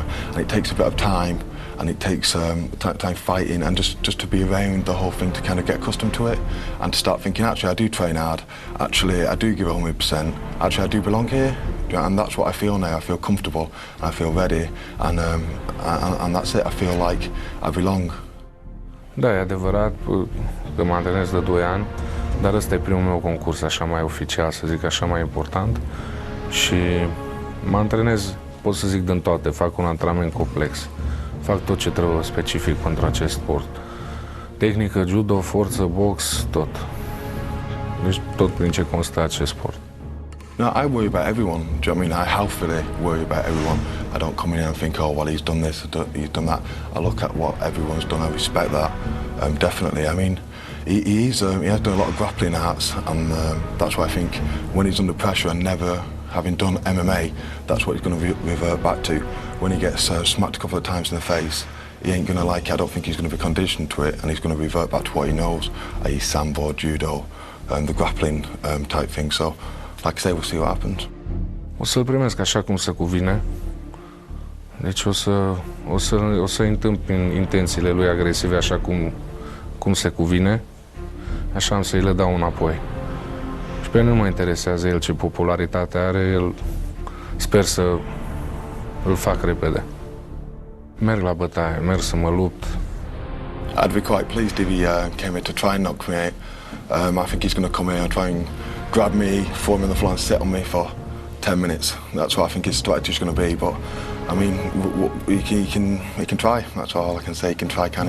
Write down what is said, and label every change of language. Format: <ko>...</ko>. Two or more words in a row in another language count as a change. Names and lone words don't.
<en>And it takes a bit of time, and it takes time fighting, and just to be around the whole thing, to kind of get accustomed to it, and to start thinking, actually, I do train hard. Actually, I do give 100%. Actually, I do belong here. And that's what I feel now. I feel comfortable, I feel ready, and that's it. I feel like I belong.</en> <ro>Da, e adevărat că mă antrenez de 2 ani, dar ăsta e primul meu concurs așa mai oficial, să zic așa, mai important. Și mă antrenez, pot să zic, din toate. Fac un antrenament complex. Fac tot ce trebuie specific pentru acest sport. Tehnică, judo, forță, box, tot. Deci tot prin ce constă acest sport.</ro> <en>No, I worry about everyone. Do you know what I mean? I healthily worry about everyone. I don't come in here and think, oh, well, he's done this, he's done that. I look at what everyone's done. I respect that, definitely. I mean, he has done a lot of grappling arts, and that's why I think when he's under pressure and never having done MMA, that's what he's going to revert back to. When he gets smacked a couple of times in the face, he ain't going to like it. I don't think he's going to be conditioned to it, and he's going to revert back to what he knows, i.e. sambo, judo, the grappling type thing. So, like I say, we'll see what happens.</en> <ro>O să-l primesc așa cum se cuvine. Deci o să întâmpin intențiile lui agresive așa cum se cuvine. Așa am să-i le dau înapoi. Și pe mine nu mă interesează el ce popularitate are, el sper să îl fac repede. Merg la bătaie, merg să mă lupt.</ro> <en>I'd be quite pleased if he came here to try and knock me out. I think he's going to come here and try and grab me, throw me on the floor and sit on me for 10 minutes. That's what I think his strategy is going to be. But I mean, he can try. That's all I can say. He can try, can he?</en>